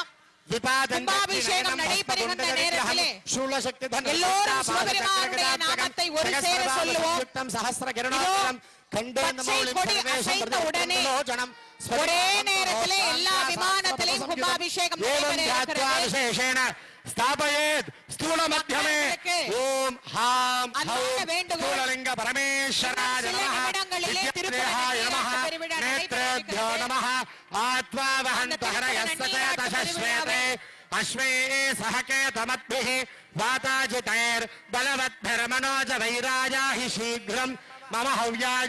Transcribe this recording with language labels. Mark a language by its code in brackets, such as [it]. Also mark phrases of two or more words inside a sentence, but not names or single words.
[ta] கும்பாபிஷேகம் நடைபெறுகின்ற நேரத்திலே எல்லோரும் சிவபெருமானுடைய நாமத்தை ஒரு சேர சொல்லுவோம். பச்சை கொடி அசைந்த உடனே ஒரே நேரத்திலே எல்லா விமானத்திலையும் கும்பாபிஷேகம் நடைபெற இருக்கிறது. [sa] स्थापयेत् स्थूल मध्यमे ओम हां स्थूललिंग परमेश्वराय नमः विद्यादेहाय नमः नेत्रेभ्यो नमः आत्मावहन्तहरयस्तचेतश्वेते अश्वे सहकेतमद्भिः वाताजितैर्बलवद्भिर्मनोजवैराजाहि शीघ्रं मम हव्याय